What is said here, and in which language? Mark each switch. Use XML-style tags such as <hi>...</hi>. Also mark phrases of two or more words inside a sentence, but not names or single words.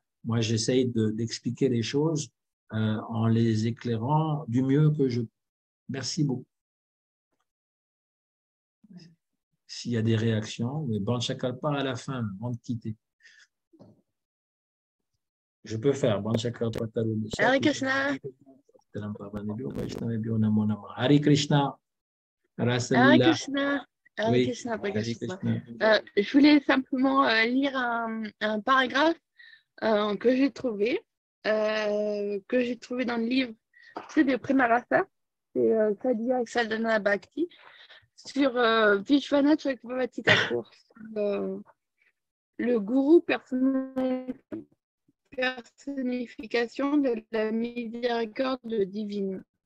<fr>Moi, j'essaye d'expliquer les choses en les éclairant du mieux que je peux. Merci beaucoup. S'il y a des réactions, mais bon, chakalpa à la fin, avant de quitter. Je peux faire. Bon, chakalpa.</fr> <sa>हरे कृष्ण. हरे कृष्ण. हरे कृष्ण। हरे</sa> <fr>Oui,</fr> <sa>कृष्ण। हरे कृष्ण. Krishna.</sa> <fr>Je voulais simplement lire un paragraphe que j'ai trouvé dans le livre, c'est de Premarasa, c'est Sadhya Sadhana Bhakti, sur Vishwanath Chakravarti Thakur, le gourou personnification de la miséricorde divine.</fr>